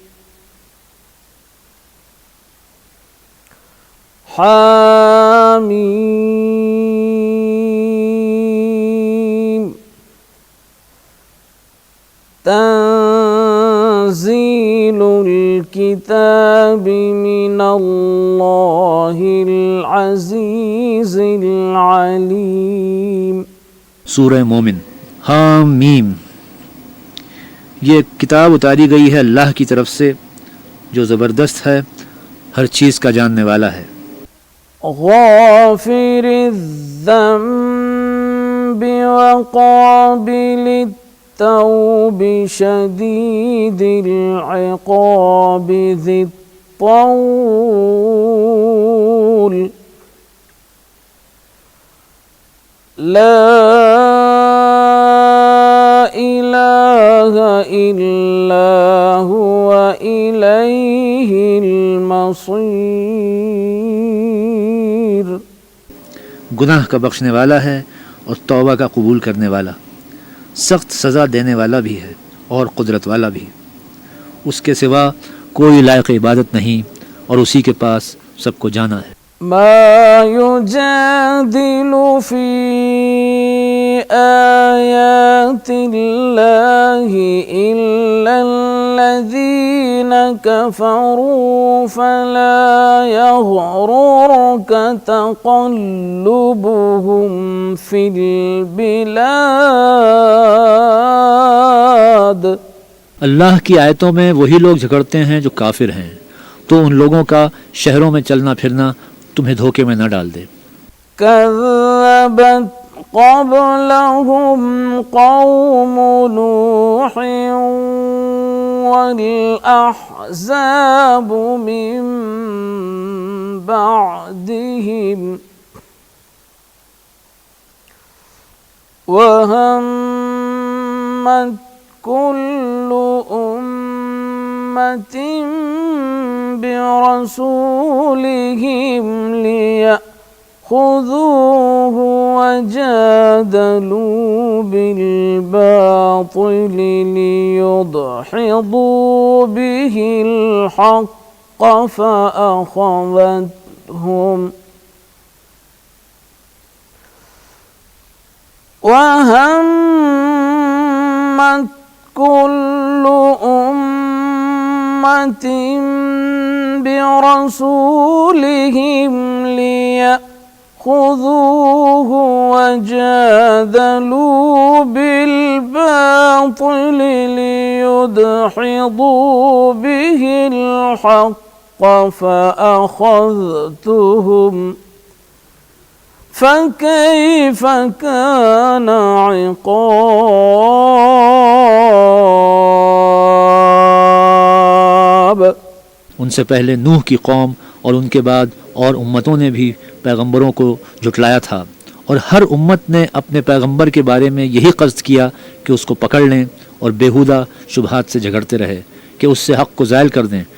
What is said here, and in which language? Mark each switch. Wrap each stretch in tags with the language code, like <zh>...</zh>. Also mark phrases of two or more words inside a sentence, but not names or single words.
<ar>حم تنزيل الكتاب من الله العزيز العليم.</ar> <ur>सूरह मोमिन। حم، یہ کتاب اتاری گئی ہے اللہ کی طرف سے جو زبردست ہے، ہر چیز کا جاننے والا ہے.</ur> <ar>غافر الذنب وقابل التوب شديد العقاب ذي الطول لا إله إلا هو إليه المصير.</ar> <ur>گناہ کا بخشنے والا ہے اور توبہ کا قبول کرنے والا، سخت سزا دینے والا بھی ہے اور قدرت والا بھی. اس کے سوا کوئی لائق عبادت نہیں اور اسی کے پاس سب کو جانا ہے.</ur> <ar>ما يجادل في آيات الله إلا الذين كفروا فلا يغررك تقلبهم في البلاد.</ar> <ur>اللہ کی آیتوں میں وہی لوگ جھگڑتے ہیں جو کافر ہیں، تو ان لوگوں کا شہروں میں چلنا پھرنا تمہیں دھوکے میں نہ ڈال دے.</ur> <ar>كذبت قبلهم قوم نوح والأحزاب من بعدهم وهمت كل أمة برسولهم ليأخذوه وجادلوا بالباطل ليدحضوا به الحق فأخذتهم وهمت كل أمة برسولهم ليأخذوه وجادلوا بالباطل ليدحضوا به الحق فأخذتهم فكيف كان عقاب।</ar> <ur>ان سے پہلے نوح کی قوم اور ان کے بعد اور امتوں نے بھی پیغمبروں کو جھٹلایا تھا، اور ہر امت نے اپنے پیغمبر کے بارے میں یہی قصد کیا کہ اس کو پکڑ لیں اور بیہودہ شبہات سے جھگڑتے رہے کہ اس سے حق کو زائل کر دیں.</ur>